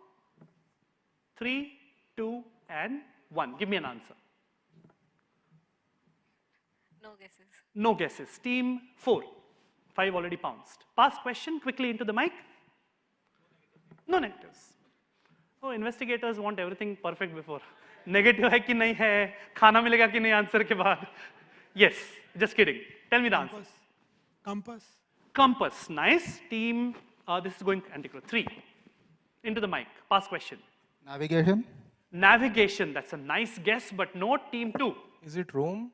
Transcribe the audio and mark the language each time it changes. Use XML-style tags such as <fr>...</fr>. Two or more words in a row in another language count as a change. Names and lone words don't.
<en>3, 2, and 1. Give me an answer. No guesses. No guesses. Team 4. 5 already pounced. Past question, quickly into the mic. No negatives. Oh, investigators want everything perfect before.</en> <hi>Negative है कि नहीं है, खाना मिलेगा कि नहीं answer के बाद.</hi> <en>Yes, just kidding. Tell me the answer. Compass. Compass, nice. Team, this is going anti-clockwise. 3. Into the mic. Past question. Navigation. Navigation, that's a nice guess, but no. Team 2. Is it Rome?</en>